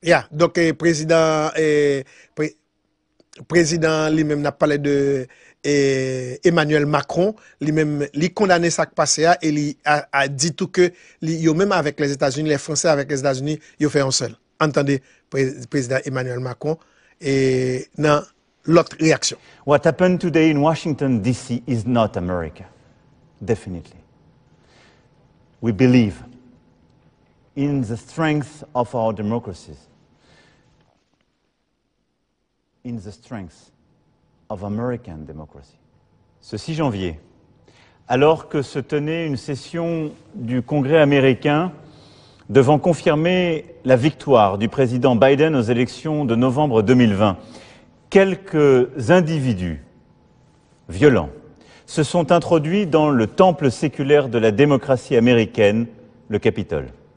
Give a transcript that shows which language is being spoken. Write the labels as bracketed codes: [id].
[fr] Donc président lui-même n'a parlé de Emmanuel Macron, lui-même lui condamné ça qui passé et il a dit tout que même avec les États-Unis, les Français avec les États-Unis, ils fait un seul. Entendez président Emmanuel Macron et dans l'autre réaction. [en] What happened today in Washington DC is not America. Definitely. We believe in the strength of our democracies. In the strength of American democracy. [fr] Ce 6 janvier, alors que se tenait une session du Congrès américain devant confirmer la victoire du président Biden aux élections de novembre 2020, quelques individus violents se sont introduits dans le temple séculaire de la démocratie américaine, le Capitole.